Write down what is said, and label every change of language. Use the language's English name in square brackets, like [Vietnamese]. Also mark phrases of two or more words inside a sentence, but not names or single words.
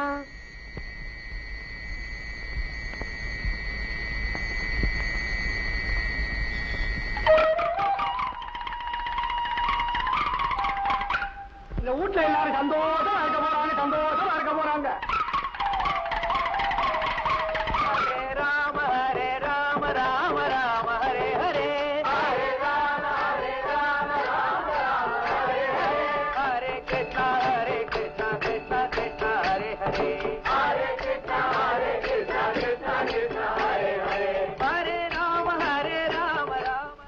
[Tamil] இந்த வீட்டுல எல்லாரும் சந்தோஷமா இருக்க போறாங்க, சந்தோஷமா இருக்க போறாங்க. ஹரே ராம ஹரே ராம ராம ராம ஹரே ஹரே, ஹரே ராம ஹரே ராம ராம ராம ஹரே ஹரே, ஹரே கிருஷ்ணா கிருஷ்ணா கிருஷ்ணா ஹரே ஹரே, ஹரே கிருஷ்ணா கிருஷ்ணா கிருஷ்ணா ஹரே ஹரே, ஹரே ராம ராம ராம.